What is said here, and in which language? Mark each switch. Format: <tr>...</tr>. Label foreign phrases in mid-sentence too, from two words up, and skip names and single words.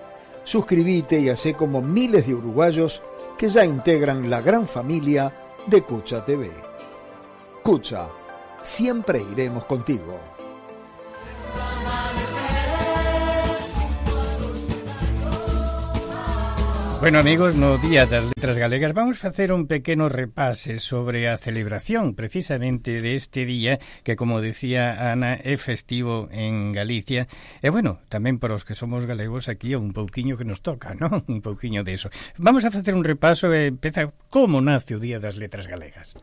<es>Suscríbete y hacé como miles de uruguayos que ya integran la gran familia de Cucha TV. Cucha, siempre iremos contigo. Bueno, amigos,</es> <gl>no Día das Letras Galegas vamos facer un pequeno repase sobre a celebración precisamente deste día que, como decía Ana, é festivo en Galicia e, bueno, tamén para os que somos galegos aquí é un pouquiño que nos toca, non? Un pouquiño de eso. Vamos a facer un repaso e empeza como nace o Día das Letras Galegas.</gl>